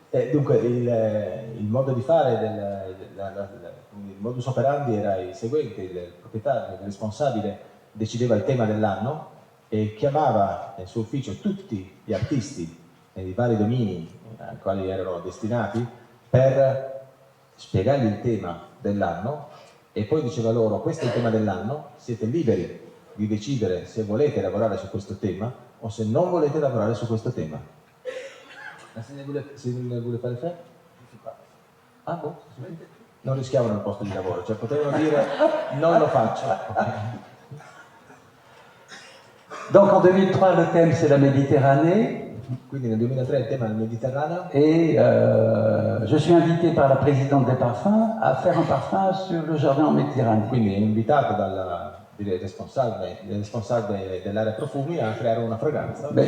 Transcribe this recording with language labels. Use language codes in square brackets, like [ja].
[it] Dunque il modo di fare, il modus operandi era il seguente: il proprietario, il responsabile decideva il tema dell'anno e chiamava nel suo ufficio tutti gli artisti nei vari domini ai quali erano destinati per spiegargli il tema dell'anno e poi diceva loro: questo è il tema dell'anno, siete liberi di decidere se volete lavorare su questo tema o se non volete lavorare su questo tema. Se ne vuole fare fe? Ah, boh. Non rischiavano il posto di lavoro, cioè potevano dire non lo faccio. [fr] Donc en 2003, le thème c'est la Méditerranée. [it] Quindi nel 2003 il tema è il Mediterraneo. [fr] Et je suis invité par la présidente des parfums à faire un parfum sur le jardin en Méditerranée. [it] Quindi è invitato dal responsabile dell'area profumi a creare una fragranza.